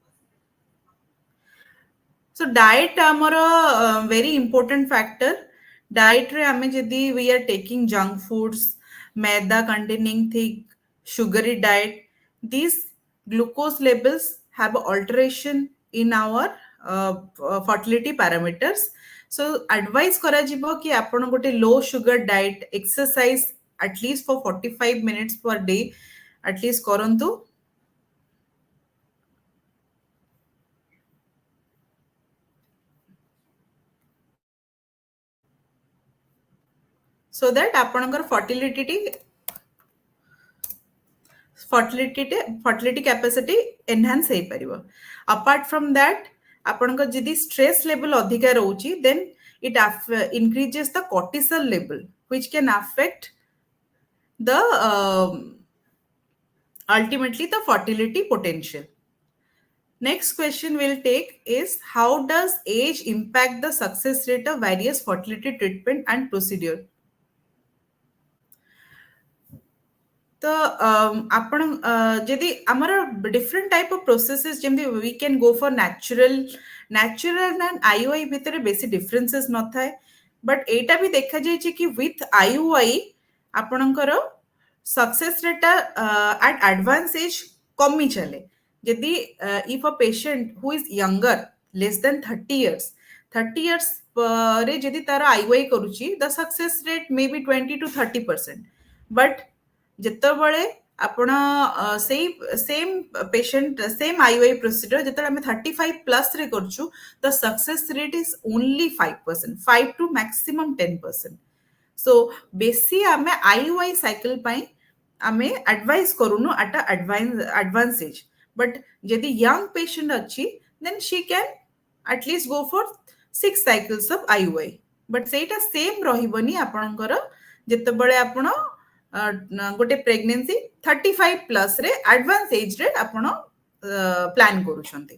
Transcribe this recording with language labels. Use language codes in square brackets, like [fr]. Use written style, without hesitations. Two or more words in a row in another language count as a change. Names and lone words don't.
[en] So, diet amara very important factor. Diet [or] ରେ ଆମେ ଯଦି [en] we are taking junk foods, maida containing thick, sugary diet. These glucose levels have alteration in our fertility parameters. So advice [or] କରାଯିବ କି ଆପଣ ଗୋଟେ [en] low sugar diet exercise at least for 45 minutes per day at least କରନ୍ତୁ so that ଆପଣଙ୍କର fertility capacity enhance ହେଇପାରିବ apart from that [or] ଆପଣଙ୍କ ଯଦି [en] stress level [or] ଅଧିକା ରହୁଛି [en] then it increases the cortisol level which can affect the ultimately the fertility potential. Next question we'll take is how does age impact the success rate of various fertility treatment and procedure? [or] ତ ଆପଣ ଯଦି ଆମର [en] different type of processes ଯେମିତି we can go for natural natural and IUI [or] ଭିତରେ ବେଶୀ ଡିଫରେନ୍ସେସ୍ ନଥାଏ, [en] ବଟ୍ [or] ଏଇଟା ବି ଦେଖାଯାଇଛି କି [en] with IUI ଆପଣଙ୍କର success rate-ta at advance age [or] କମି ଚାଲେ। [en] ଯଦି if a patient who is younger less than 30 years, 30 years [or] ପରେ ଯଦି ତାର ଆଇୟୁଆଇ କରୁଛି, [en] the success rate may be 20 to 30%। ବଟ୍ [or] ଯେତେବେଳେ ଆପଣ ସେଇ [en] same patient same IUI procedure [or] ଯେତେବେଳେ ଆମେ 35 ପ୍ଲସରେ କରୁଛୁ, [en] the success rate is only 5%, 5 to maximum 10%। [or] ସୋ ବେଶୀ ଆମେ [en] IUI cycle [or] ପାଇଁ ଆମେ ଆଡଭାଇସ୍ କରୁନୁ [en] at advance age. but ଯଦି young patient ଅଛି, then she can atleast go for 6 cycles of IUI. [or] ବଟ୍ ସେଇଟା ସେମ୍ ରହିବନି ଆପଣଙ୍କର ଯେତେବେଳେ ଆପଣ ଗୋଟେ ପ୍ରେଗନେନ୍ସି 35 [en] plus-re advance age-re [or] ଆପଣ ପ୍ଲାନ୍ କରୁଛନ୍ତି।